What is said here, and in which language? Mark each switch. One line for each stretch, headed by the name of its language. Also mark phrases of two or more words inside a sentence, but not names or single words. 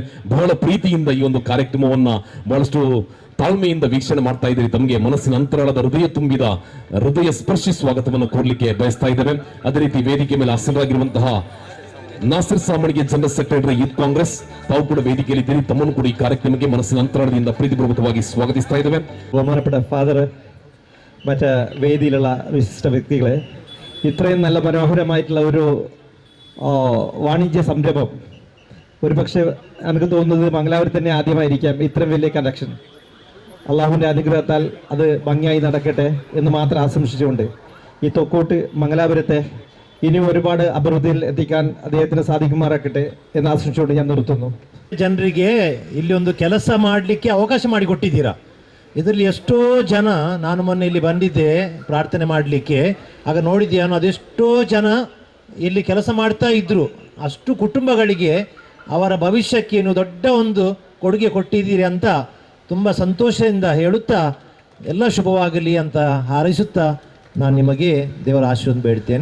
Kannada: ಬಹಳ ಪ್ರೀತಿಯಿಂದ ಈ ಒಂದು ಕಾರ್ಯಕ್ರಮವನ್ನ ಬಹಳಷ್ಟು ತಾಳ್ಮೆಯಿಂದ ವೀಕ್ಷಣೆ ಮಾಡ್ತಾ ಇದ್ದೀರಿ. ತಮಗೆ ಮನಸ್ಸಿನ ಅಂತರಾಳದ ಹೃದಯ ತುಂಬಿದ ಹೃದಯ ಸ್ಪರ್ಶಿ ಸ್ವಾಗತವನ್ನು ಕೋರ್ಲಿಕ್ಕೆ ಬಯಸ್ತಾ ಇದ್ದೇವೆ. ಅದೇ ರೀತಿ ವೇದಿಕೆ ಮೇಲೆ ಆಸೀನರಾಗಿರುವಂತಹ ನಾಸಿರ್ ಸಾಮಣಿಗೆ
English: General Secretary Youth Congress
Kannada: ತಾವು ಕೂಡ ವೇದಿಕೆಯಲ್ಲಿದ್ದೀರಿ. ತಮ್ಮನ್ನು ಕೂಡ ಈ ಕಾರ್ಯಕ್ರಮಕ್ಕೆ ಮನಸ್ಸಿನ ಅಂತರಾಳದಿಂದ ಪ್ರೀತಿಪೂರ್ವಕವಾಗಿ ಸ್ವಾಗತಿಸ್ತಾ ಇದ್ದೇವೆ.
Malayalam: ബഹുമാനപ്പെട്ട ഫാദർ, മറ്റ് വേദിയിലുള്ള വിശിഷ്ട വ്യക്തികളെ, ഇത്രയും നല്ല മനോഹരമായിട്ടുള്ള ഒരു വാണിജ്യ സംരംഭം ഒരു പക്ഷേ എനിക്ക് തോന്നുന്നത് മംഗലാപുരത്ത് തന്നെ ആദ്യമായിരിക്കാം ഇത്രയും വലിയ കലക്ഷൻ. അള്ളാഹുവിൻ്റെ അനുഗ്രഹത്താൽ അത് ഭംഗിയായി നടക്കട്ടെ എന്ന് മാത്രം ആശംസിച്ചുകൊണ്ട് ഈ തൊക്കോട്ട് മംഗലാപുരത്തെ ഇനിയും ഒരുപാട് അഭിവൃദ്ധിയിൽ എത്തിക്കാൻ അദ്ദേഹത്തിന് സാധിക്കുമാറാക്കട്ടെ എന്ന് ആശംസിച്ചുകൊണ്ട് ഞാൻ നിർത്തുന്നു.
Kannada: ಜನರಿಗೆ ಇಲ್ಲಿ ಒಂದು ಕೆಲಸ ಮಾಡಲಿಕ್ಕೆ ಅವಕಾಶ ಮಾಡಿಕೊಟ್ಟಿದ್ದೀರಾ. ಇದರಲ್ಲಿ ಎಷ್ಟೋ ಜನ, ನಾನು ಮೊನ್ನೆ ಇಲ್ಲಿ ಬಂದಿದ್ದೆ ಪ್ರಾರ್ಥನೆ ಮಾಡಲಿಕ್ಕೆ, ಆಗ ನೋಡಿದ್ದೇನು ಅದೆಷ್ಟೋ ಜನ ಇಲ್ಲಿ ಕೆಲಸ ಮಾಡ್ತಾ ಇದ್ದರು. ಅಷ್ಟು ಕುಟುಂಬಗಳಿಗೆ ಅವರ ಭವಿಷ್ಯಕ್ಕೆ ನೀವು ದೊಡ್ಡ ಒಂದು ಕೊಡುಗೆ ಕೊಟ್ಟಿದ್ದೀರಿ ಅಂತ ತುಂಬ ಸಂತೋಷದಿಂದ ಹೇಳುತ್ತಾ ಎಲ್ಲ ಶುಭವಾಗಲಿ ಅಂತ ಹಾರೈಸುತ್ತಾ ನಾನು ನಿಮಗೆ ದೇವರ ಆಶೀರ್ವಾದ ಬೇಡ್ತೇನೆ.